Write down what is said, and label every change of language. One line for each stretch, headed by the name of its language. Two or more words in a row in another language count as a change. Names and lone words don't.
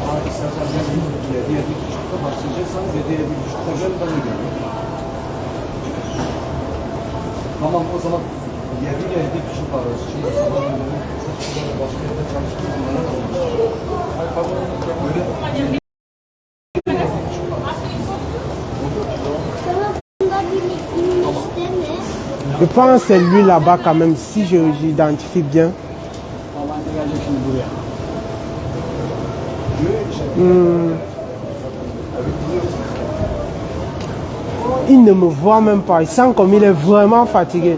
Turkish: İstersen ben 7-7.30'da başlayacaksan 7-7.30'da gel ben de geleyim. Tamam o zaman 7-7.30 arası. Şimdi sabah dönelim. Başka yerde çalıştım. Onlara da olmuş. Böyle
French: Je pense que c'est lui là-bas quand même, si j'identifie bien. Il ne me voit même pas, il sent comme il est vraiment fatigué.